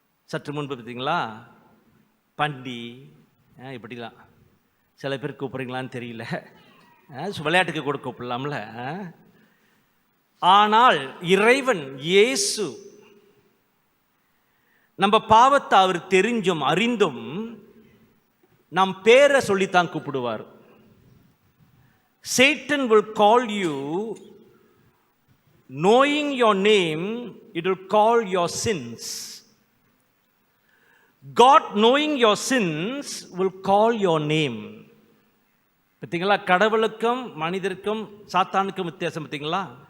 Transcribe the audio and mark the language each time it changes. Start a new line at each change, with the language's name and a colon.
Tamil: சற்று முன்பு பார்த்தீங்களா, பண்டி இப்படிலாம் சில பேர் கூப்பிட்றீங்களான்னு தெரியல. விளையாட்டுக்கு கூட கூப்பிடலாம்ல. ஆனால் இறைவன் இயேசு நம்ம பாவத்தை அவர் தெரிஞ்சும் அறிந்தும் நம் பேரை சொல்லித்தான் கூப்பிடுவார்.
English: Satan will call you knowing your name, it will call your sins. God knowing your sins will call your name.
Tamil: பார்த்தீங்களா? கடவுளுக்கும் மனிதருக்கும் சாத்தானுக்கும் வித்தியாசம் பார்த்தீங்களா?